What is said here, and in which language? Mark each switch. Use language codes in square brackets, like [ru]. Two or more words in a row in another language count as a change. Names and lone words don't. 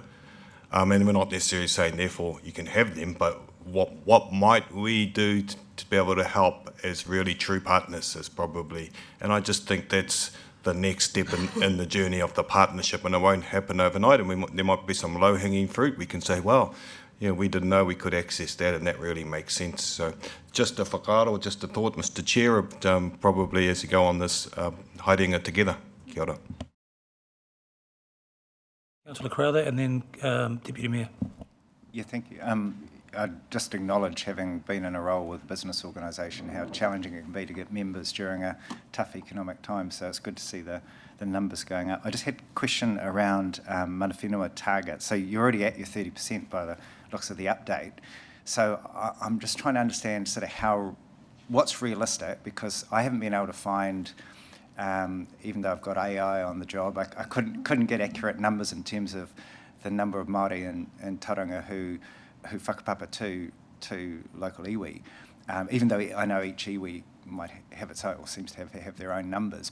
[en] And we're not necessarily saying, therefore, you can have them, but what might we do to be able to help as really true partners is probably, and I just think that's the next step in the journey of the partnership, and it won't happen overnight, and there might be some low-hanging fruit. We can say, well, we didn't know we could access that, and that really makes sense. So just a whakaaro, just a thought, Mr. Chair, probably as you go on this, hiding it together. [mi] Kia ora. [en] Councillor Crowther and then Deputy Mayor. Yeah, thank you. I just acknowledge, having been in a role with a business organisation, how challenging it can be to get members during a tough economic time. So it's good to see the numbers going up. I just had a question around [mi] mana whenua [en] target. So you're already at your 30% by the looks of the update. So I'm just trying to understand sort of what's realistic, because I haven't been able to find, even though I've got AI on the job, I couldn't get accurate numbers in terms of the number of Māori in Tauranga who whakapapa to local iwi, even though I know each iwi might have its own, or seems to have their own numbers.